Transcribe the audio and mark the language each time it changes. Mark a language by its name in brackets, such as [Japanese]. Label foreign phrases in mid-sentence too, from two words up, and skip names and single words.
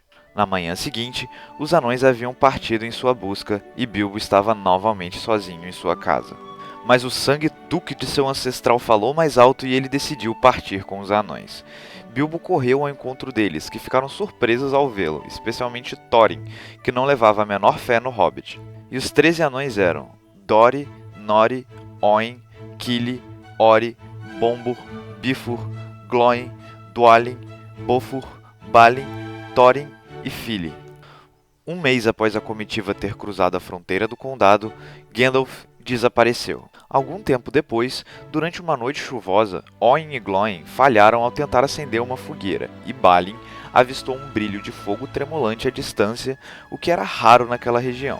[Portuguese] Na manhã seguinte, os anões haviam partido em sua busca e Bilbo estava novamente sozinho em sua casa. Mas o sangue Tuk de seu ancestral falou mais alto e ele decidiu partir com os anões. Bilbo correu ao encontro deles, que ficaram surpresos ao vê-lo, especialmente Thorin, que não levava a menor fé no Hobbit. E os 13 anões eram Dori, Nori, Oin, Kili, Ori, Bombur, Bifur, Glóin, Dwalin, Bofur, Balin, Thorin e Fili. Um mês após a comitiva ter cruzado a fronteira do condado, Gandalf desapareceu. Algum tempo depois, durante uma noite chuvosa, Oin e Glóin falharam ao tentar acender uma fogueira, e Balin avistou um brilho de fogo tremulante à distância, o que era raro naquela região.